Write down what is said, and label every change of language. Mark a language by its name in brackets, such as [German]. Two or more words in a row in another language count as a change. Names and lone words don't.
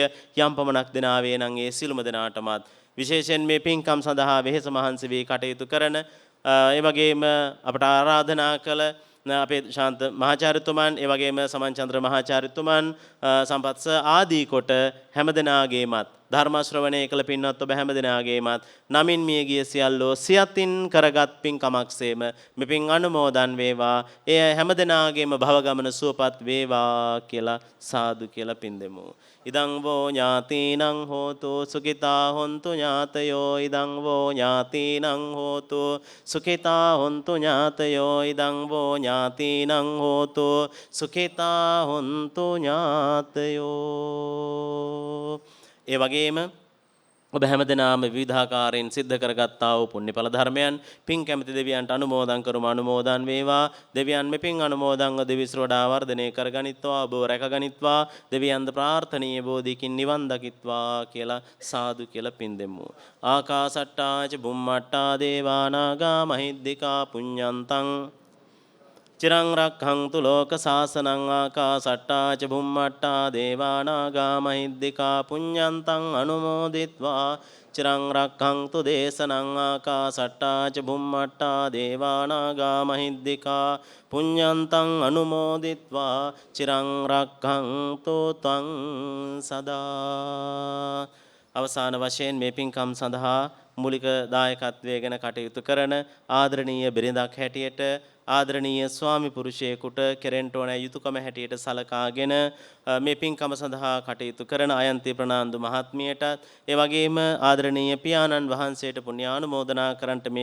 [Sinhala] යම් පමණක් දෙනා වේ නම් ඒ සිළුම දෙනාටමත් විශේෂයෙන් මේ පින්කම් සඳහා වෙහෙස මහන්සි වී කටයුතු කරන ඒ වගේම අපට ආරාධනා කළ අපේ ශාන්ත මහාචාර්යතුමන්, ඒ වගේම සමන්චන්ද්‍ර මහාචාර්යතුමන්, සම්පත්ස ආදී කොට හැමදෙනාගේමත් ධර්ම ශ්‍රවණය කළ පින්වත් ඔබ හැම දිනාගේමත් නමින් මිය ගිය සියල්ලෝ සියතින් කරගත් පින්කමක්සේම මෙපින් අනුමෝදන් වේවා. එය හැම දිනාගේම භව ගමන සුවපත් වේවා කියලා සාදු කියලා පින් දෙමු. [Pali] ඉදං වෝ ඥාතිනං හෝතු සුඛිතා හොන්තු ඥාතයෝ ඉදං වෝ ඥාතිනං හෝතු සුඛිතා හොන්තු ඥාතයෝ ඉදං වෝ ඥාතිනං හෝතු සුඛිතා හොන්තු ඥාතයෝ. [Sinhala] ඒ වගේම ඔබ හැමදෙනාම විවිධාකාරයෙන් සිද්ධ කරගත්තා වූ පුණ්‍යඵල ධර්මයන් පින් කැමති දෙවියන්ට අනුමෝදන් කරමු. අනුමෝදන් වේවා. දෙවියන් මෙපින් අනුමෝදන්ව දෙවිස් වඩා වර්ධනය කරගනිත්වා. ඔබ රැකගනිත්වා. දෙවියන්ද ප්‍රාර්ථනීය බෝධිකින් නිවන් දකිත්වා කියලා සාදු කියලා පින් දෙමු. [Pali] ආකාසට්ටා ච බුම්මට්ටා දේවා නාග මහිද්దికා පුඤ්ඤන්තං චිරං රක්ඛන්තු ලෝක සාසනං ආකාසට්ටා ච බුම්මට්ටා දේවා නාග මහිද්దికා පුඤ්ඤන්තං අනුමෝදිත්වා චිරං රක්ඛන්තු දේශනං ආකාසට්ටා ච බුම්මට්ටා දේවා නාග මහිද්దికා පුඤ්ඤන්තං අනුමෝදිත්වා චිරං රක්ඛන්තු ත්වං සදා. [Sinhala] අවසාන වශයෙන් මේ පින්කම් සඳහා මූලික දායකත්වයේ ගැන කටයුතු කරන ආදරණීය බිරිඳක් හැටියට ආදරණීය ස්වාමි පුරුෂයෙකුට කෙරෙන්න ඕන යුතුයකම හැටියට සලකාගෙන මේ පින්කම සඳහා කටයුතු කරන අයන්ති ප්‍රනාන්දු මහත්මියටත් ඒ වගේම ආදරණීය පියාණන් වහන්සේට පුණ්‍යානුමෝදනා කරන්නට මේ